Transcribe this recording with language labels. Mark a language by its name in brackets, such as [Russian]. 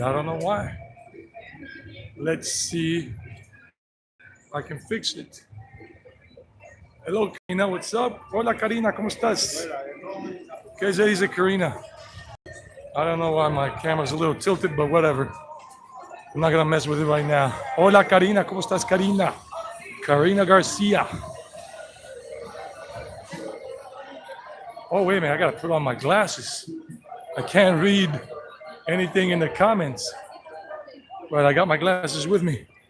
[English] I don't know why. Let's see if I can fix it. Hello, Karina, what's up? [Spanish] Hola, Karina, ¿cómo estás? ¿Qué se dice, Karina? [English] I don't know why my camera's a little tilted, but whatever. I'm not gonna mess with it right now. [Spanish] Hola, Karina, ¿cómo estás, Karina? Karina Garcia. [English] Oh, wait a minute, I gotta put on my glasses. I can't read anything in the comments, but I got my glasses with me.